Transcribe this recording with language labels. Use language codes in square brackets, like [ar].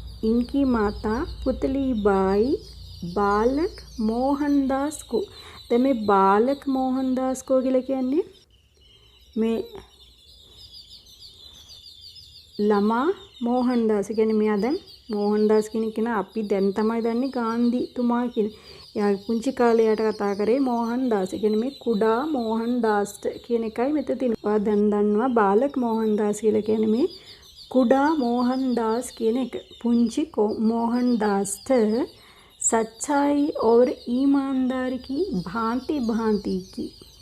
[hi] इनकी माता पुतली बाई बालक मोहनदास को. [si] දැන් මේ [hi] बालक मोहनदास को [si] කියලා කියන්නේ මේ ළමා මොහන්දාස් කියන්නේ මෙයා දැන් මොහන්දාස් කියන අපි දැන් තමයි දන්නේ ගාන්ධිතුමා කියන. එයා පුංචි කාලේ යට කතා කරේ මොහන්දාස්. කියන්නේ මේ කුඩා මොහන්දාස් කියන එකයි මෙතන තියෙනවා. දැන් දන්නවා [hi] बालक मोहनदास [si] කියලා කියන්නේ මේ කුඩා मोहनदास කියන එක. [hi] පුංචි मोहनदास सच्चाई और ईमानदारी की भांति भांति की.